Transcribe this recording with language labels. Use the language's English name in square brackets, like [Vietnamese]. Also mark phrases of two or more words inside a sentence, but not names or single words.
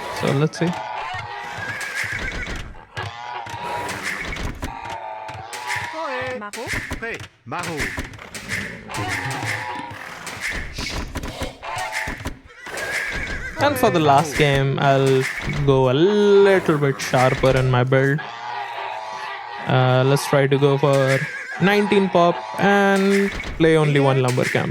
[English] So let's see. Maro. Prêt. Maro. And for the last game, I'll go a little bit sharper in my build. Let's try to go for 19 pop and play only one lumber camp.